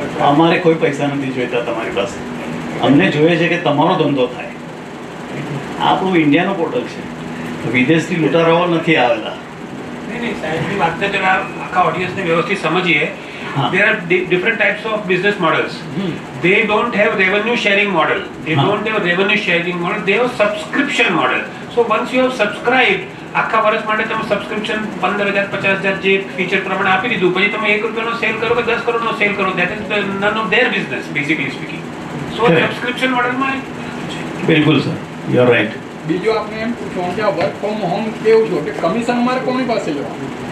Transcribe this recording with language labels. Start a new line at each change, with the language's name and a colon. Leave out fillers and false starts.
Gujarati: અમારે કોઈ પૈસા નથી જોઈતા તમારી પાસે. અમને જોઈએ છે કે તમારો ધંધો થાય. આપણું ઇન્ડિયાનો પોર્ટલ છે, વિદેશથી લૂંટારાઓ નથી આવેલા. નહીં, સાહેબની વાતને જરા આખા ઓડિયન્સને વ્યવસ્થિત સમજીએ.
Hindi: हाँ.
English: There are different types of business models. They don't have revenue sharing model. They
Hindi: हाँ.
English: don't have revenue sharing model. They have subscription model. So once you have subscribed,
Gujarati: આખા વર્ષ માટે તમે સબસ્ક્રિપ્શન 15,000 50,000 જે ફીચર પ્રમાણે આપી દીધું, પછી તમે 1 રૂપિયાનો સેલ કરો કે 10 કરોડનો સેલ કરો,
English: that is none of their business, basically speaking. So Correct.
Gujarati: subscription મોડલમાં બિલકુલ સર,
English: You are right.
Gujarati: બીજું આપણે એમ પૂછવાનું કે આ વર્ક ફ્રોમ હોમ કેવું છો કે કમિશન અમારે કોની પાસે લેવાનું?